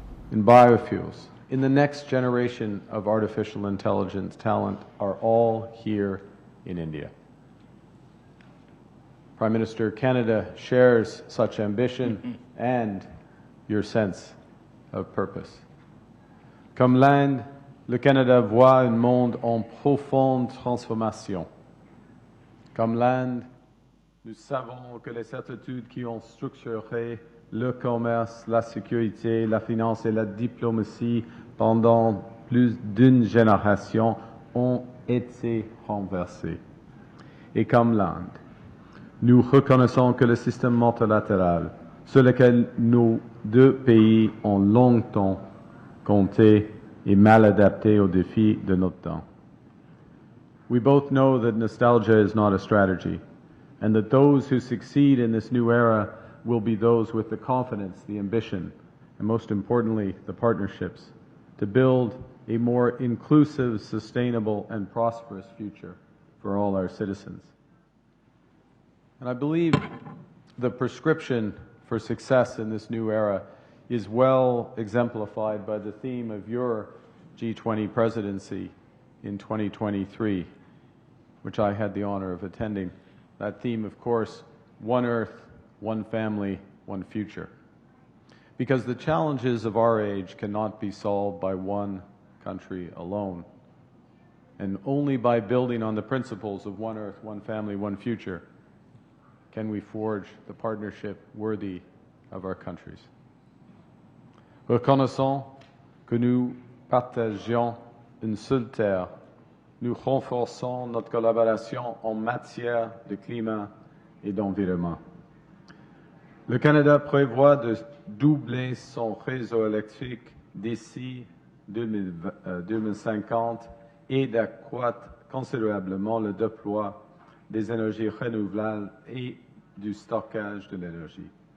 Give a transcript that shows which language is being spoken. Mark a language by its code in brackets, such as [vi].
[en] In biofuels, in the next generation of artificial intelligence talent are all here in India. Prime Minister, Canada shares such ambition and your sense of purpose. [fr] Comme l'Inde, le Canada voit un monde en profonde transformation. Comme l'Inde, nous savons que les certitudes qui ont structuré le commerce, la sécurité, la finance et la diplomatie pendant plus d'une génération ont été renversées. Et comme l'Inde, nous reconnaissons que le système multilatéral sur lequel nos deux pays ont longtemps compté est mal adapté aux défis de notre temps. [en] We both know that nostalgia is not a strategy, and that those who succeed in this new era will be those with the confidence, the ambition, and most importantly, the partnerships to build a more inclusive, sustainable, and prosperous future for all our citizens. And I believe the prescription for success in this new era is well exemplified by the theme of your G20 presidency in 2023, which I had the honor of attending. That theme, of course, one Earth, one family, one future. Because the challenges of our age cannot be solved by one country alone. And only by building on the principles of one Earth, one family, one future can we forge the partnership worthy of our countries. [fr] Reconnaissons que nous partageons une seule terre, nous renforçons notre collaboration en matière de climat et d'environnement. Le Canada prévoit de doubler son réseau électrique d'ici 2050 et d'accroître considérablement le déploiement des énergies renouvelables et du stockage de l'énergie.